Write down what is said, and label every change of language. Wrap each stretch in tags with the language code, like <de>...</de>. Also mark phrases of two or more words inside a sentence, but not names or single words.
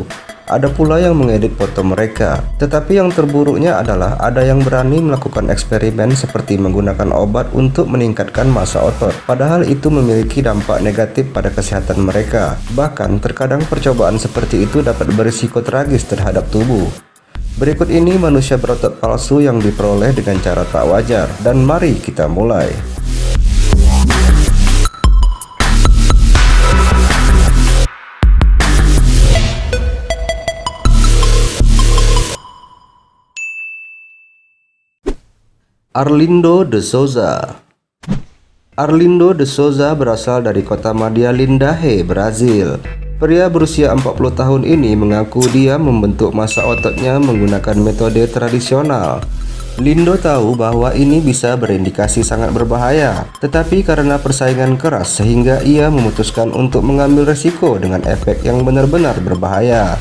<id>Ada pula yang mengedit foto mereka, tetapi yang terburuknya adalah ada yang berani melakukan eksperimen seperti menggunakan obat untuk meningkatkan massa otot. Padahal itu memiliki dampak negatif pada kesehatan mereka. Bahkan terkadang percobaan seperti itu dapat berisiko tragis terhadap tubuh. Berikut ini manusia berotot palsu yang diperoleh dengan cara tak wajar, dan mari kita mulai. Arlindo de Souza. Arlindo de Souza berasal dari kota Madia Lindahe, Brazil. Pria berusia 40 tahun ini mengaku dia membentuk massa ototnya menggunakan metode tradisional. Lindo tahu bahwa ini bisa berindikasi sangat berbahaya, tetapi karena persaingan keras sehingga ia memutuskan untuk mengambil resiko dengan efek yang benar-benar berbahaya.</id>